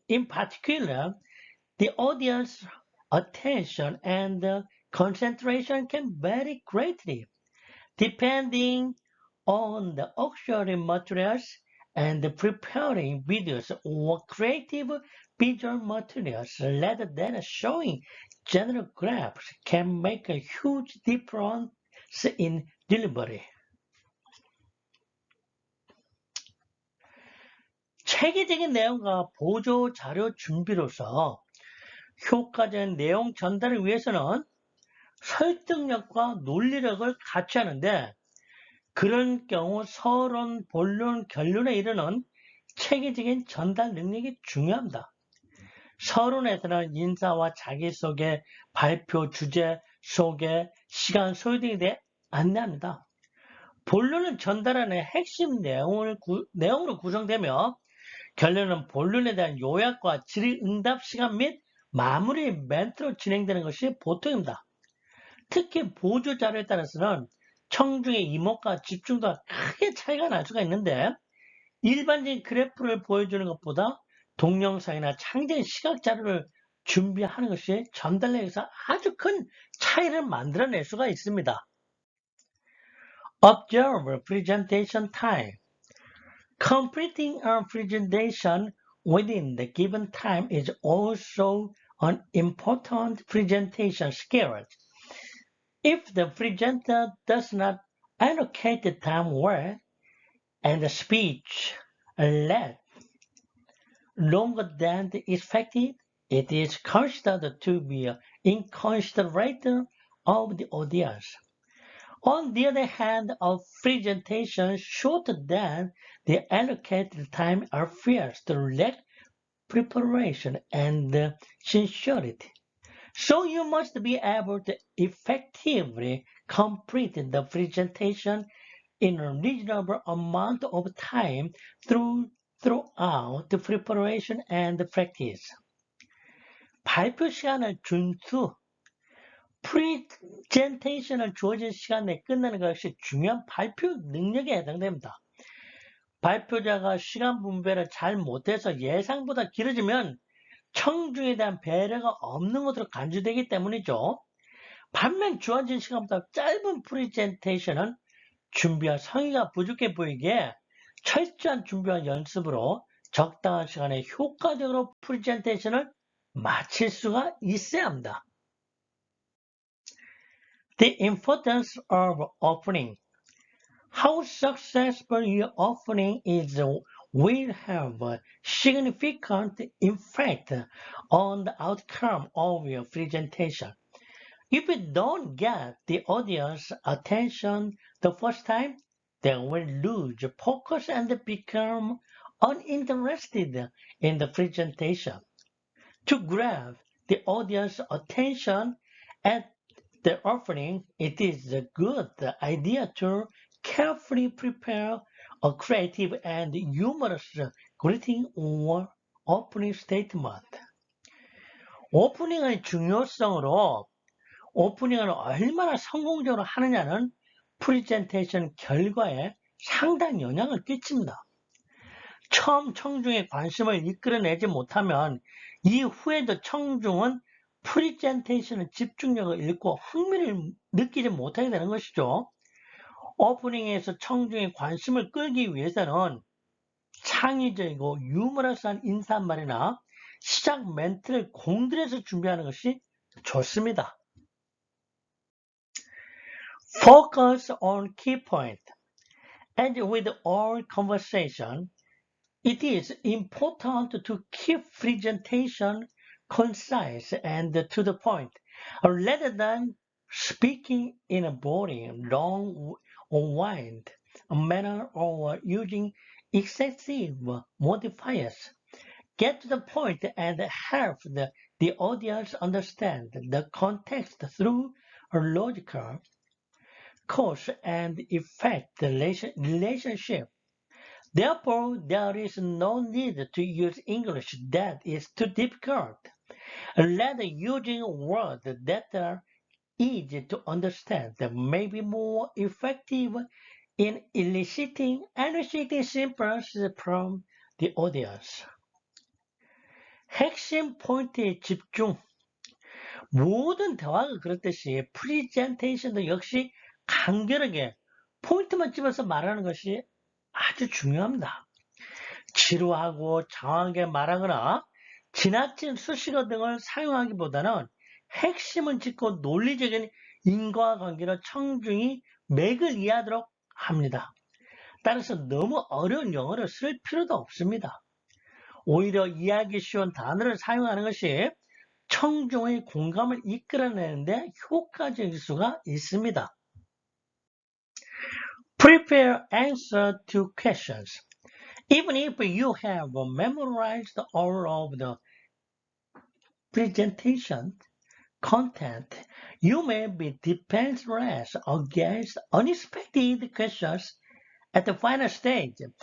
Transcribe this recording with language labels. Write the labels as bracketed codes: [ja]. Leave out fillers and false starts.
[en] In particular, the audience attention and concentration can vary greatly depending on the auxiliary materials and preparing videos or creative visual materials rather than showing general graphs can make a huge difference in delivery. [ko] 체계적인 내용과 보조 자료 준비로서 효과적인 내용 전달을 위해서는 설득력과 논리력을 같이 하는데, 그런 경우 서론, 본론, 결론에 이르는 체계적인 전달 능력이 중요합니다. 서론에서는 인사와 자기소개, 발표, 주제, 소개, 시간, 소요 등에 대해 안내합니다. 본론은 전달하는 핵심 내용으로 구성되며, 결론은 본론에 대한 요약과 질의응답 시간 및 마무리 멘트로 진행되는 것이 보통입니다. 특히 보조 자료에 따라서는 청중의 이목과 집중도가 크게 차이가 날 수가 있는데, 일반적인 그래프를 보여주는 것보다 동영상이나 창작의 시각 자료를 준비하는 것이 전달력에서 아주 큰 차이를 만들어낼 수가 있습니다. [en] Observe presentation time. Completing a presentation within the given time is also an important presentation skill. If the presenter does not allocate the time well, and the speech lasts longer than expected, it is considered to be inconsiderate of the audience. On the other hand, a presentation shorter than the allocated time appears to lack preparation and sincerity. So you must be able to effectively complete the presentation in a reasonable amount of time throughout the preparation and practice. [ko] 발표 시간을 준수, 프리젠테이션을 주어진 시간 내에 끝내는 것이 중요한 발표 능력에 해당됩니다. 발표자가 시간 분배를 잘 못해서 예상보다 길어지면 청중에 대한 배려가 없는 것으로 간주되기 때문이죠. 반면 주어진 시간보다 짧은 프리젠테이션은 준비와 성의가 부족해 보이기에 철저한 준비와 연습으로 적당한 시간에 효과적으로 프리젠테이션을 마칠 수가 있어야 합니다. [en] The importance of opening. How successful your opening is will have a significant effect on the outcome of your presentation. If you don't get the audience attention the first time, they will lose focus and become uninterested in the presentation. To grab the audience attention at the opening, it is a good idea to carefully prepare a creative and humorous greeting or opening statement. [ko] 오프닝의 중요성으로 오프닝을 얼마나 성공적으로 하느냐는 프리젠테이션 결과에 상당히 영향을 끼칩니다. 처음 청중의 관심을 이끌어내지 못하면 이후에도 청중은 프리젠테이션의 집중력을 잃고 흥미를 느끼지 못하게 되는 것이죠. 오프닝에서 청중의 관심을 끌기 위해서는 창의적이고 유머러스한 인사말이나 시작 멘트를 공들여서 준비하는 것이 좋습니다. [en] Focus on key point. As with all conversation, it is important to keep presentation concise and to the point, rather than speaking in a boring, long, or wind manner or using excessive modifiers. Get to the point and help the audience understand the context through a logical cause and effect relationship. Therefore, there is no need to use English that is too difficult. Rather, using words that are easy to understand may be more effective in eliciting sympathy from the audience. [ko] 핵심 포인트에 집중. 모든 대화가 그렇듯이 프리젠테이션도 역시 간결하게 포인트만 집어서 말하는 것이 아주 중요합니다. 지루하고 장황하게 말하거나 지나친 수식어 등을 사용하기보다는 핵심은 짚고 논리적인 인과관계로 청중이 맥을 이해하도록 합니다. 따라서 너무 어려운 영어를 쓸 필요도 없습니다. 오히려 이해하기 쉬운 단어를 사용하는 것이 청중의 공감을 이끌어내는데 효과적일 수가 있습니다. [en] Prepare answer to questions. Even if you have memorized all of the presentation content, you may be defenseless against unexpected questions at the final stage.